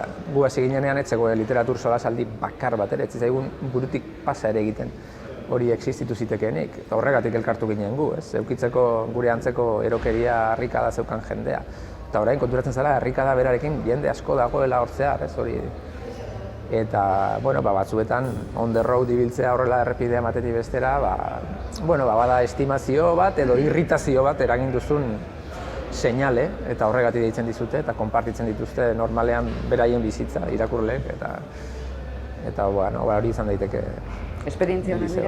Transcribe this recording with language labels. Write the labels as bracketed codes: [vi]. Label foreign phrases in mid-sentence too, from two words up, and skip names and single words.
[eu] Gu hasi ginenean etzeko literatur solasaldi bakar bat ere, ez zaigun burutik pasa ere egiten hori existitu zitekeenik. Eta horregatik elkartu ginen gu, ez? Eukitzeko gure antzeko erokeria harrikada zeukan jendea. Eta orain konturatzen zara harrikada berarekin jende asko dagoela hortzear, ez hori. Eta, batzuetan [en] on the road [eu] ibiltzea horrela errepidea batetik bestera, bada estimazio bat edo irritazio bat eragin duzun seinale, eta horregatik deitzen dizute eta konpartitzen dituzte normalean beraien bizitza irakurleek, eta hori izan daiteke. Esperientzia honen dira?